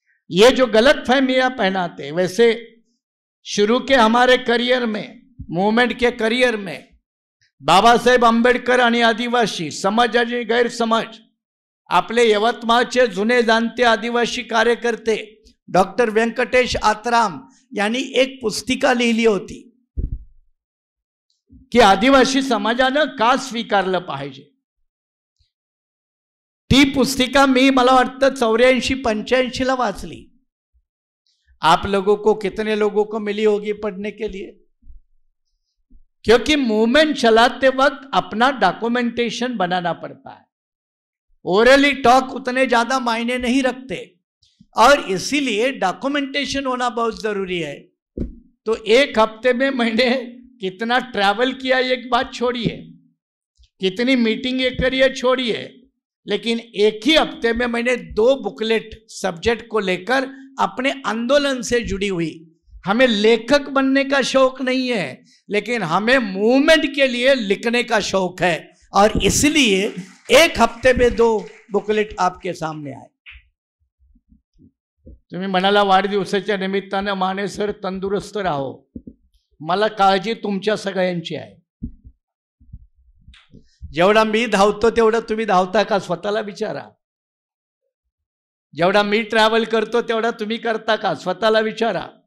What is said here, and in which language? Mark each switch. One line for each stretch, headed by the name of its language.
Hindi: ये जो गलतफहमियां पहनाते, वैसे शुरू के हमारे करियर में,
Marathi: मूवमेंट के करियर में बाबासाहेब आंबेडकर आणि आदिवासी समज आणि गैरसमज, आपले यवतमाळचे जुने जाणते आदिवासी कार्यकर्ते डॉक्टर व्यंकटेश आत्राम यांनी एक पुस्तिका लिहिली होती की आदिवासी समाजानं का स्वीकारलं पाहिजे। ती पुस्तिका मी मला वाटतं 84-85 ला वाचली।
Hindi: आप लोगों को, कितने लोगों को मिली होगी पढ़ने के लिए? क्योंकि मूवमेंट चलाते वक्त अपना डॉक्यूमेंटेशन बनाना पड़ता है। ओरली टॉक उतने ज्यादा मायने नहीं रखते और इसीलिए डॉक्यूमेंटेशन होना बहुत जरूरी है। तो एक हफ्ते में मैंने कितना ट्रैवल किया एक बात छोड़िए, कितनी मीटिंग करी है छोड़िए, लेकिन एक ही हफ्ते में मैंने 2 बुकलेट सब्जेक्ट को लेकर अपने आंदोलन से जुड़ी हुई। हमें लेखक बनने का शौक नहीं है, लेकिन हमें मूवमेंट के लिए लिखने का शौक है और इसलिए एक हफ्ते में 2 बुकलेट आपके सामने आए।
Marathi: तुम्ही म्हणाला वाढदिवसाच्या निमित्तानं माने सर तंदुरुस्त राहो, मला काळजी तुमच्या सगळ्यांची आहे। जेवढा मी धावतो तेवढा तुम्ही धावता का, स्वतःला विचारा। जेवढा मी ट्रॅव्हल करतो तेवढा तुम्ही करता का, स्वतःला विचारा।